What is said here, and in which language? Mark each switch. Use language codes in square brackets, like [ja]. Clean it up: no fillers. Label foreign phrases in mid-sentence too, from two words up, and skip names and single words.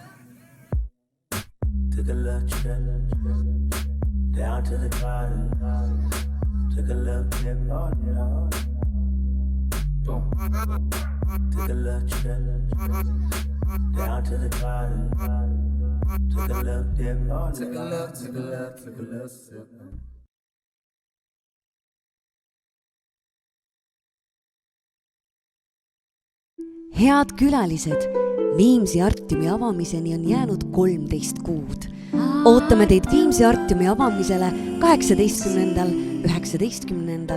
[en] Took a little trip down to the garden. Took a little trip on the road. Took a little trip down to the garden. Took a little dip on the road. Took a little sip. [et] Head külalised, Viimsi Artiumi avamiseni on jäänud 13 kuud. Ootame teid Viimsi Artiumi avamisele 18., 19.